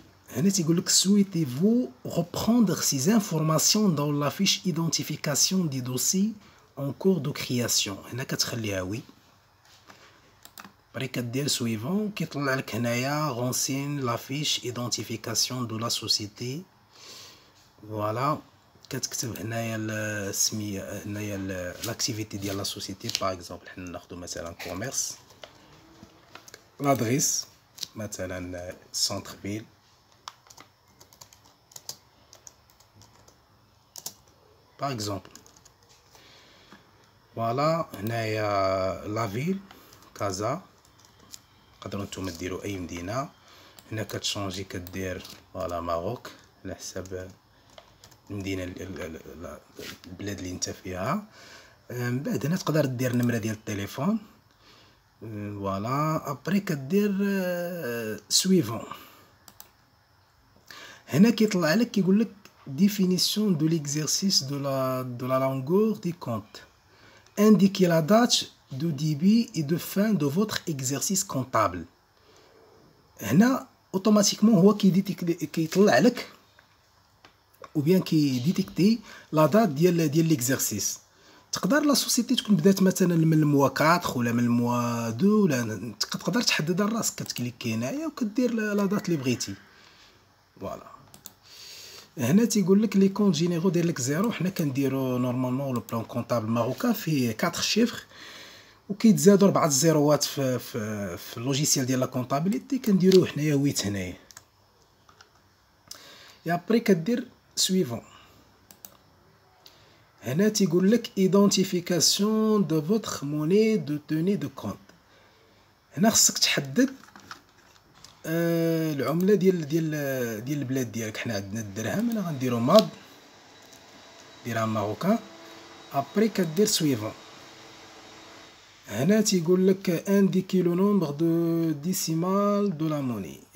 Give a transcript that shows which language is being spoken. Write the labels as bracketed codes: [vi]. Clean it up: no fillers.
[ar] هنا تيقول لك [fr] souhaitez-vous reprendre ces informations dans la fiche identification du dossier en cours de création. [ar] هنا كتخليها وي. بري كدير [fr] suivant [ar] كيطلع لك هنايا [fr] renseigne la fiche identification de la société. [ar] فوالا كتكتب هنايا السميه، هنايا لاكتيفيتي ديال لا سوسيتي. باغ اكزومبل حنا ناخذ مثلا كوميرس، لادريس مثلا سونتر فيل، باغ اكزومبل. فوالا هنايا لا فيل كازا، تقدروا نتوما ديروا اي مدينه. هنا كتشونجي كدير فوالا ماروك على حساب المدينه البلاد اللي انت فيها. من بعد هنا تقدر دير النمره ديال التليفون. فوالا ابري كدير سويفون. هنا كيطلع لك كيقول لك [fr] définition de l'exercice de la longueur du compte. Indiquez la date de début et de fin de votre exercice comptable. [ar] هنا اوتوماتيكمون هو كيطلع لك ou bien كيديتيكتي لا دات ديال ليكزيرسيس. تقدر لا سوسيتي تكون بدات مثلا من الموا 4 ولا من الموا 2، ولا تقدر تحددها لراسك. كتكليكي هنايا وكدير لا دات اللي بغيتي. فوالا هنا تيقول لك لي كونط جينيرو داير لك زيرو. حنا كنديرو نورمالمون لو بلان كونطابل ماروكان فيه 4 شيفر وكيتزادوا 4 الزيروات في اللوجيسيال ديال لا كونطابيليتي. كنديروه حنايا 8 هنايا. يا ابري كدير suivant. هنا تيقول لك [fr] identification de votre monnaie de tenue de compte. [ar] هنا خصك تحدد العمله ديال البلاد ديالك. حنا عندنا الدرهم، انا غنديرو ماد درهم ماروكان. ابري كدير suivant. هنا تيقول لك [fr] indiquer le nombre de décimal de la monnaie.